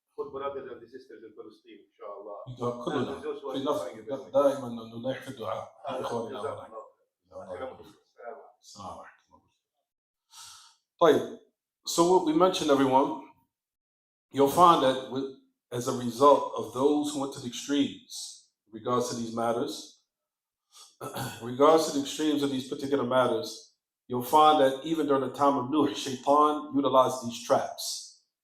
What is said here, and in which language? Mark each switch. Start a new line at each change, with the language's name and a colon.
English: brothers and sisters in Palestine
Arabic: إن شاء الله. كلنا في نفس دائما نلح في الدعاء إخواننا السلام عليكم. طيب,
English: so what we mentioned, everyone, you'll find that as a result of those who went to the extremes in regards to these matters, in regards to the extremes of these particular matters, you'll find that even during the time of Nuh, Shaitan utilized these traps.